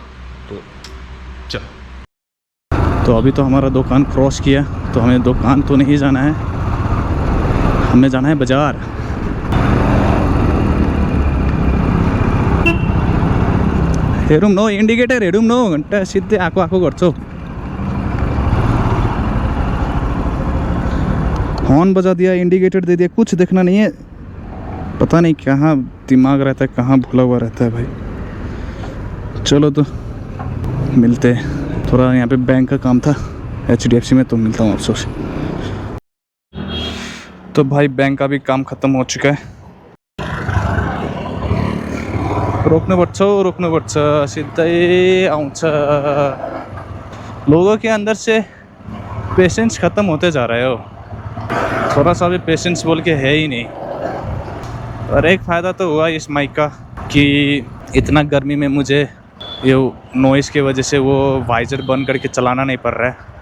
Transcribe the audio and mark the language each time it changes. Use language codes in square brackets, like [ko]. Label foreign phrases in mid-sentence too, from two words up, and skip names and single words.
[hi] तो चलो, तो अभी तो हमारा दुकान क्रॉस किया, तो हमें दुकान तो नहीं जाना है, हमें जाना है बाज़ार। [ne] हेरुम नो इंडिकेटर, हेरुम नो घंटा सीधे आको आको गर्छौ। [hi] हॉर्न बजा दिया, इंडिकेटर दे दिया, कुछ देखना नहीं है, पता नहीं कहाँ दिमाग रहता है, कहाँ भूला हुआ रहता है भाई। चलो तो मिलते हैं, थोड़ा यहाँ पे बैंक का काम था HDFC में, तो मिलता हूँ आपसे। तो भाई बैंक का भी काम ख़त्म हो चुका है। [ne] रोक्नुपर्छ सिधै आउँछ। [hi] लोगों के अंदर से पेशेंस ख़त्म होते जा रहा है हो, थोड़ा सा भी पेशेंस बोल के है ही नहीं। और एक फ़ायदा तो हुआ इस माइक का कि इतना गर्मी में मुझे ये नॉइज़ की वजह से वो वाइजर बंद करके चलाना नहीं पड़ रहा है।